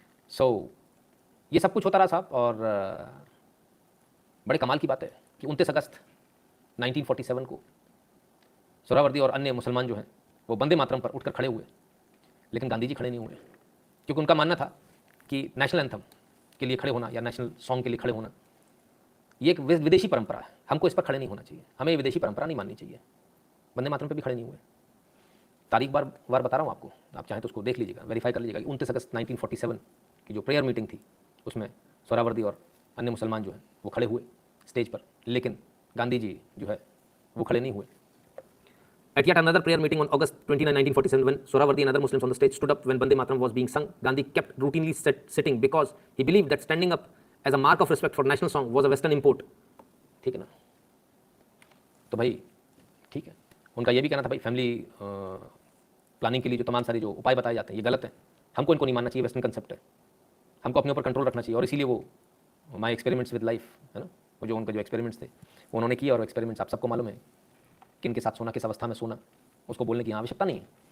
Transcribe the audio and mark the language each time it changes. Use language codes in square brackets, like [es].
[hi] सो ये सब कुछ होता रहा साहब, और बड़े कमाल की बात है कि 29 अगस्त 1947 को सोहरावर्दी और अन्य मुसलमान जो हैं वो वंदे मातरम पर उठकर खड़े हुए, लेकिन गांधी जी खड़े नहीं हुए, क्योंकि उनका मानना था कि नेशनल एंथम के लिए खड़े होना या नेशनल सॉन्ग के लिए खड़े होना ये एक विदेशी परंपरा है, हमको इस पर खड़े नहीं होना चाहिए, हमें ये विदेशी परंपरा नहीं माननी चाहिए। वंदे मातरम पर भी खड़े नहीं हुए। तारीख बार बता रहा हूँ आपको, आप चाहें तो उसको देख लीजिएगा, वेरीफाई कर लीजिएगा। 29 अगस्त 1947 की जो प्रेयर मीटिंग थी उसमें सोहरावर्दी और अन्य मुसलमान जो हैं वो खड़े हुए स्टेज पर, लेकिन गांधी जी जो है वो खड़े नहीं हुए। [en] At yet another prayer meeting on August 29, 1947, when Sohrawardi and other Muslims on the stage stood up when Vande Mataram was being sung, Gandhi kept routinely sitting because he believed that standing up as a mark of respect for national song was a Western import. [hi] ठीक है ना, तो भाई ठीक है, उनका ये भी कहना था भाई फैमिली प्लानिंग के लिए जो तमाम सारे जो उपाय बताए जाते हैं ये गलत है, हमको इनको नहीं मानना चाहिए, वेस्टर्न कंसेप्ट है, हमको अपने ऊपर कंट्रोल रखना चाहिए। और इसीलिए वो माई एक्सपेरिमेंट्स विद लाइफ है ना, वो जो उनका जो एक्सपेरिमेंट्स थे वो उन्होंने किया, और एक्सपेरिमेंट्स आप सबको मालूम है किन के साथ सोना, किस अवस्था में सोना, उसको बोलने की आवश्यकता नहीं है।